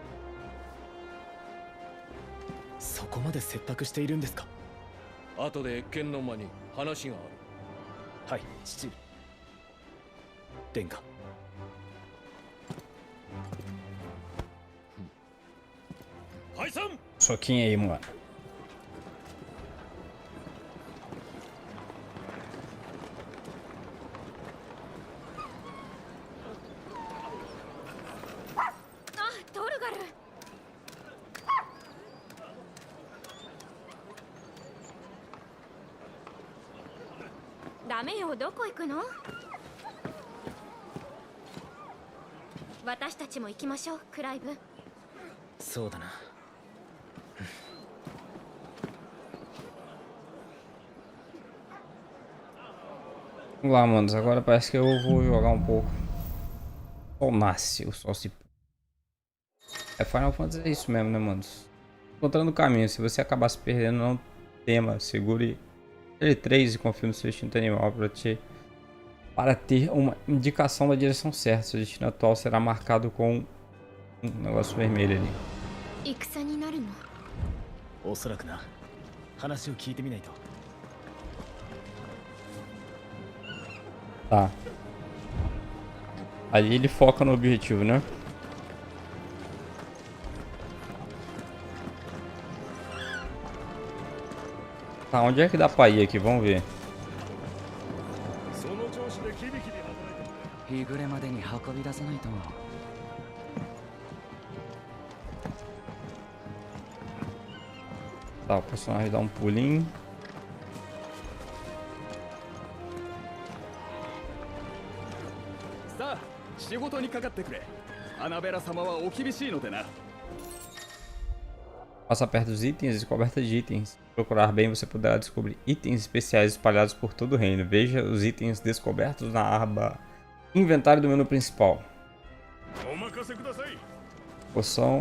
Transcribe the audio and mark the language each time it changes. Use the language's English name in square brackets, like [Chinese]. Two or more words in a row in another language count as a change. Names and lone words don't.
[Japanese] そこまで切迫しているんですか。後で謁見の間に話がある。はい父上。 殿下。解散。 [Portuguese] Soquinho aí, mano. [Japanese] トルガル。ダメよ、どこ行くの？私たちも行きましょう、クライブ。そうだな。 [Portuguese] Vamos lá, manos. Agora parece que eu vou jogar um pouco. O sol nasce, o sol se... É, Final Fantasy é isso mesmo, né, manos? Encontrando o caminho. Se você acabar se perdendo, não tema. Segure L3 e confie no seu instinto animal para ter uma indicação da direção certa. Seu destino atual será marcado com um negócio vermelho ali. [Japanese] 戦になるの？おそらくな。話を聞いてみないと。 [Portuguese] Tá. Ali ele foca no objetivo, né? Tá, onde é que dá pra ir aqui? Vamos ver. [Japanese] その調子でキビキビ働いてくれ。日暮れまでに運び出さないと。 [Portuguese] Tá, o personagem dá um pulinho. Passa perto dos itens e coberta de itens. Se procurar bem, você poderá descobrir itens especiais espalhados por todo o reino. Veja os itens descobertos na aba Inventário do menu principal. Poção.